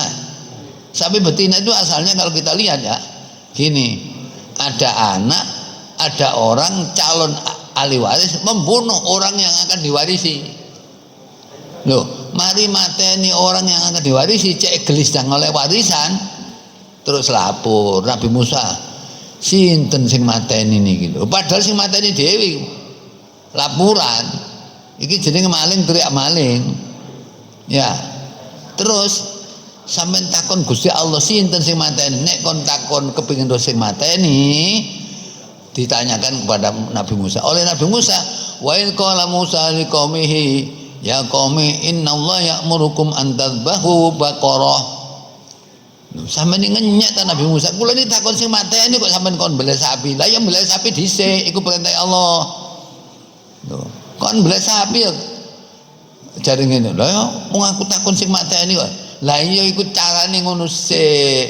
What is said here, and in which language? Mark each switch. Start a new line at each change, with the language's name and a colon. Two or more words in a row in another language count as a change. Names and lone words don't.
Indonesian: Sapi betina itu asalnya kalau kita lihat ya, gini, ada anak, ada orang calon ahli waris membunuh orang yang akan diwarisi.
Javanese: Loh, mari mateni
Indonesian: orang yang akan diwarisi,
Javanese: cek gelis dan oleh warisan, terus lapor Nabi Musa, sinten sing mateni niki lho. Padahal sing mateni dhewe laporan. Iki jenenge maling teriak maling. Ya. Terus sampean takon Gusti Allah sinten sing mateni? Nek kon takon kepengin sing mateni,
Indonesian: ditanyakan kepada Nabi Musa.
Arabic: Oleh Nabi Musa, وإن قال موسى لقومه يا قوم إن الله يأمركم أن تذبحوا بقرة.
Javanese: Sampeyan ngenyek ta Nabi Musa, kula niki takon sing mateni kok sampeyan kon mbeleh sapi. Lah ya mbeleh sapi dhisik, iku perintah Allah. Lho, kon mbeleh sapi ya jare ngene. Lah ya wong aku takon sing mateni kok. Lah iya iku carane ngono sik.